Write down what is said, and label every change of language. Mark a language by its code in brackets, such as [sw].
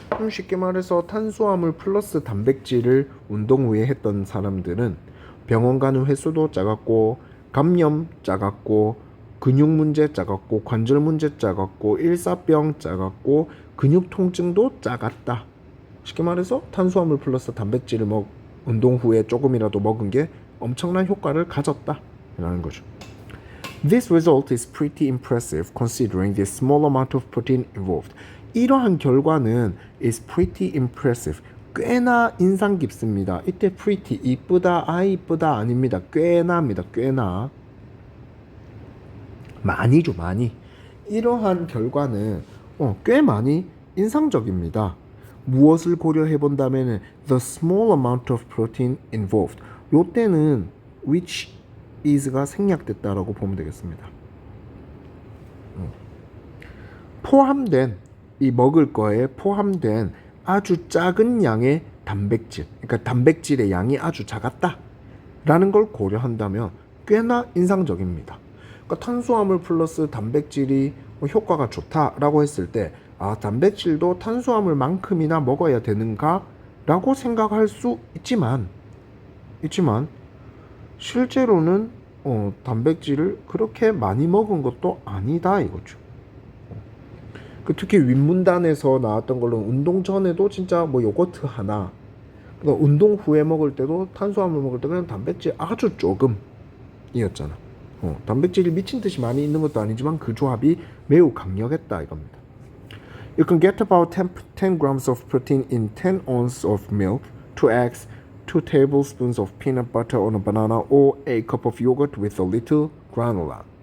[ko] 쉽게 말해서 탄수화물 플러스 단백질을 운동 후에 했던 사람들은 병원 가는 횟수도 작았고, 감염 작았고, 근육 문제 작았고, 관절 문제 작았고, 일사병 작았고, 근육 통증도 작았다. 쉽게 말해서 탄수화물 플러스 단백질을 운동 후에 조금이라도 먹은 게 엄청난 효과를 가졌다라는 거죠. [en] This result is pretty impressive considering the small amount of protein involved. [ko] 이러한 결과는 [en] is pretty impressive. [ko] 꽤나 인상 깊습니다. 이때 pretty, 이쁘다, 이쁘다 아닙니다. 꽤나입니다. 꽤나. 많이죠, 많이. 이러한 결과는 꽤 많이 인상적입니다. 무엇을 고려해 본다면 [en] the small amount of protein involved. [ko] 요때는 which is가 생략됐다라고 보면 되겠습니다. 포함된, 이 먹을 거에 포함된 아주 작은 양의 단백질, 그러니까 단백질의 양이 아주 작았다라는 걸 고려한다면 꽤나 인상적입니다. 그러니까 탄수화물 플러스 단백질이 효과가 좋다라고 했을 때 단백질도 탄수화물만큼이나 먹어야 되는가라고 생각할 수 있지만 실제로는 단백질을 그렇게 많이 먹은 것도 아니다 이거죠. 특히 윗문단에서 나왔던 걸로 운동 전에도 진짜 요거트 하나, 그러니까 운동 후에 먹을 때도 탄수화물 먹을 때 그냥 단백질 아주 조금이었잖아. 단백질이 미친 듯이 많이 있는 것도 아니지만 그 조합이 매우 강력했다 이겁니다. [en] You can get about 10 grams of protein in 10 ounces of milk, 2 eggs, 2 tablespoons of peanut butter on a banana, or a cup of yogurt with a little granola.